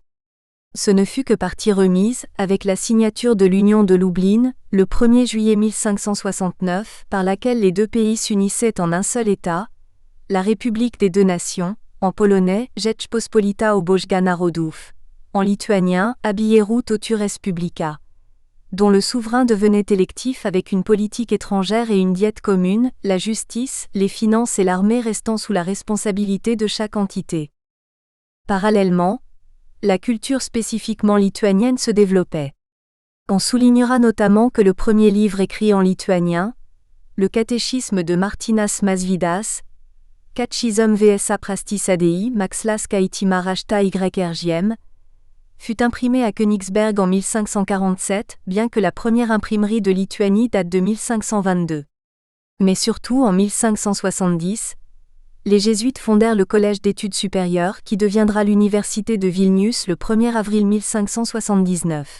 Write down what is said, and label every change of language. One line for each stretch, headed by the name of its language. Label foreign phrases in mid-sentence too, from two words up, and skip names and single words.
French: Ce ne fut que partie remise, avec la signature de l'Union de Lublin, le 1er juillet 1569, par laquelle les deux pays s'unissaient en un seul État, la République des deux nations, en polonais Rzeczpospolita Obojga Narodów, en lituanien Abieru Tautų Respublika, dont le souverain devenait électif avec une politique étrangère et une diète commune, la justice, les finances et l'armée restant sous la responsabilité de chaque entité. Parallèlement, la culture spécifiquement lituanienne se développait. On soulignera notamment que le premier livre écrit en lituanien, le catéchisme de Martynas Mažvydas, Catechism VSA Prastis ADI Maxlas Kaitima Rashta YRGM, fut imprimé à Königsberg en 1547, bien que la première imprimerie de Lituanie date de 1522. Mais surtout en 1570, les Jésuites fondèrent le Collège d'études supérieures qui deviendra l'Université de Vilnius le 1er avril 1579.